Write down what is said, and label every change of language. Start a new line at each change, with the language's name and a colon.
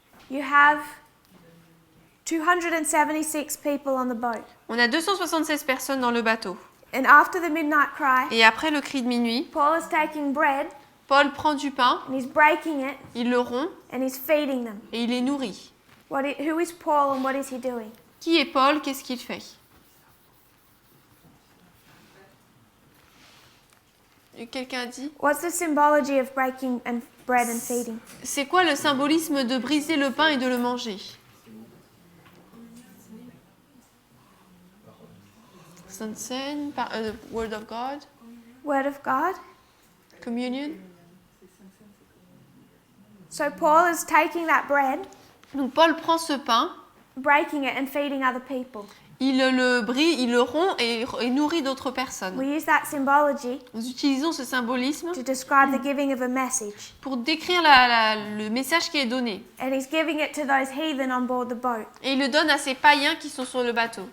English: You have 276 people on the boat.
French: On a 276 personnes dans le bateau.
English: And after the midnight cry,
French: Et après le cri de minuit,
English: Paul is taking bread
French: Paul prend du pain,
English: and he's breaking it
French: il le rompt
English: and he's feeding them.
French: et il les nourrit.
English: Who is Paul and what is he doing?
French: Qui est Paul? Qu'est-ce qu'il fait? Quelqu'un a dit?
English: What's the symbology of breaking and bread and feeding?
French: C'est quoi le symbolisme de briser le pain et de le manger? Sainte Seine,
English: Word of God, Word of God. Communion. So Paul is taking that bread,
French: Donc Paul prend ce pain,
English: breaking it and feeding other people.
French: il le brise, il le rompt et nourrit d'autres personnes.
English: We use that symbology
French: Nous utilisons ce symbolisme
English: to describe the giving of a message.
French: pour décrire le message qui est donné.
English: And he's giving it to those heathen on board the boat
French: Et il le donne à ces païens qui sont sur le bateau,